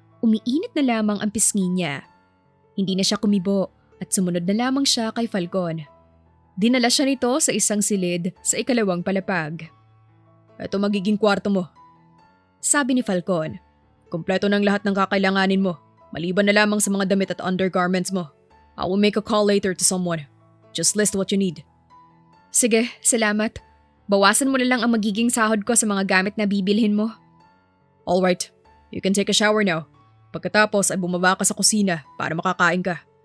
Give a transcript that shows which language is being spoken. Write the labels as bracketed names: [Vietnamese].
[Filipino] Umiinit na lamang ang pisngi niya. Hindi na siya kumibo at sumunod na lamang siya kay Falcon. Dinala siya nito sa isang silid sa ikalawang palapag. Ito magiging kwarto mo. Sabi ni Falcon. Kompleto ng lahat ng kakailanganin mo. Maliban na lamang sa mga damit at undergarments mo. [English] I will make a call later to someone. Just list what you need. [Filipino] Sige, salamat. Bawasan mo na lang ang magiging sahod ko sa mga gamit na bibilhin mo. [English] Alright, you can take a shower now. [Filipino] Pagkatapos ay bumaba ka sa kusina para makakain ka.